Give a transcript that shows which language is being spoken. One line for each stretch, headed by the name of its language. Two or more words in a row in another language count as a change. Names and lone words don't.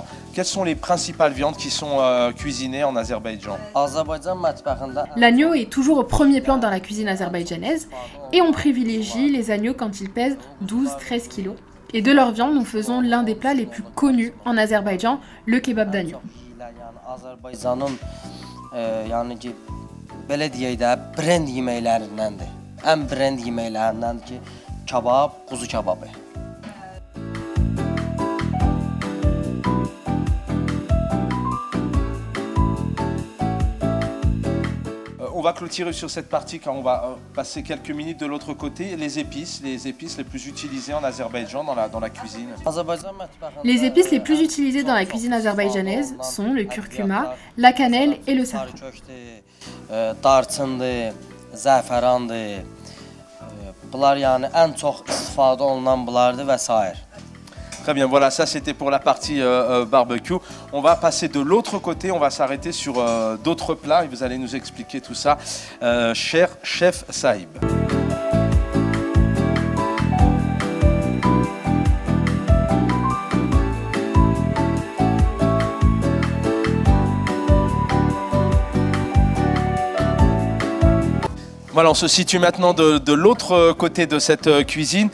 French: Quelles sont les principales viandes qui sont cuisinées en Azerbaïdjan? L'agneau est toujours au premier plan dans la cuisine azerbaïdjanaise et on privilégie les agneaux quand ils pèsent 12-13 kilos. Et de leur viande, nous faisons l'un des plats les plus connus en Azerbaïdjan, le kebab d'agneau.
Azerbaijani: Belə deyək də, brend yeməklərindəndir. Ən brend yeməklərindən ki, kebab, quzu kebabı.
French: On va clôturer sur cette partie car on va passer quelques minutes de l'autre côté. Les épices les plus utilisées en Azerbaïdjan dans la cuisine. Les épices les plus utilisées dans la cuisine azerbaïdjanaise sont le curcuma, la cannelle et le safran.
Azerbaijani: Darçındır, zəfərandır. Bunlar yəni ən çox istifadə olunan bunlardır və s.
French: Très bien, voilà, ça c'était pour la partie barbecue. On va passer de l'autre côté, on va s'arrêter sur d'autres plats et vous allez nous expliquer tout ça, cher chef Sahib. Voilà, on se situe maintenant de l'autre côté de cette cuisine.